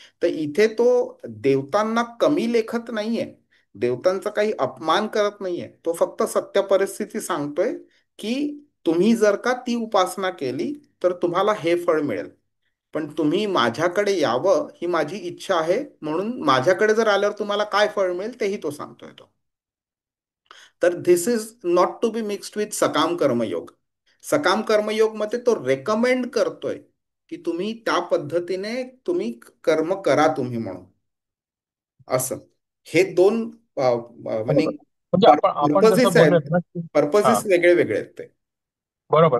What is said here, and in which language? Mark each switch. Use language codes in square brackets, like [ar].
[mr] तर इथे तो देवतांना कमी लेखत नाहीये, देवतांचा काही अपमान करत नाहीये, तो फक्त सत्य परिस्थिती सांगतोय की तुम्ही जर का ती उपासना केली तर तुम्हाला हे फळ मिळेल, पण तुम्ही माझ्याकडे यावं ही माझी इच्छा आहे, म्हणून माझ्याकडे जर आल्यावर तुम्हाला काय फळ मिळेल तेही तो सांगतोय तो. [en] तर this is not to be mixed with [mr] सकाम कर्मयोग. सकाम कर्मयोग मध्ये तो रेकमेंड करतोय की तुम्ही त्या पद्धतीने तुम्ही कर्म करा तुम्ही म्हणून. असं हे दोन म्हणजे बरोबर. म्हणजे आपण जसं [en] purposes [mr] बोललो आहेत, ना की हा पर्पजेस वेगळे वेगळे आहेत ते. बरोबर.